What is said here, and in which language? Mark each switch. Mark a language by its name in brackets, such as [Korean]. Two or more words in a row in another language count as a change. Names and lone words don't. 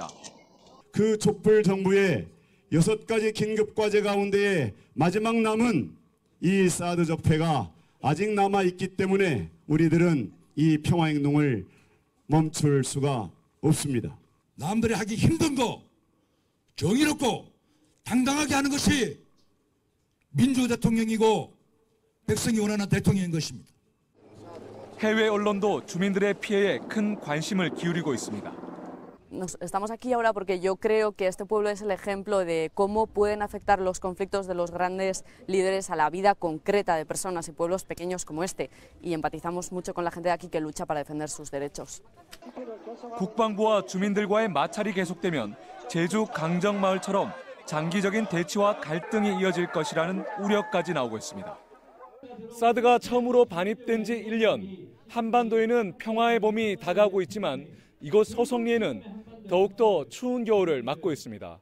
[Korean] 그 촛불 정부의 6가지 긴급 과제 가운데에 마지막 남은 이 사드 적폐가 아직 남아있기 때문에 우리들은 이 평화행동을 멈출 수가 없습니다. 남들이 하기 힘든 거 정의롭고 당당하게 하는 것이 민주 대통령이고 백성이 원하는 대통령인 것입니다. 해외 언론도 주민들의 피해에 큰 관심을 기울이고 있습니다. [Spanish] Estamos aquí ahora porque yo creo que este pueblo es el ejemplo de cómo pueden afectar los conflictos de los grandes líderes a la vida concreta de personas y pueblos pequeños como este. Y empatizamos mucho con la gente de aquí que lucha para defender sus derechos. [Korean] 국방부와 주민들과의 마찰이 계속되면 제주 강정마을처럼 장기적인 대치와 갈등이 이어질 것이라는 우려까지 나오고 있습니다. 사드가 처음으로 반입된 지 1년, 한반도에는 평화의 봄이 다가오고 있지만 이곳 소성리에는 더욱더 추운 겨울을 맞고 있습니다.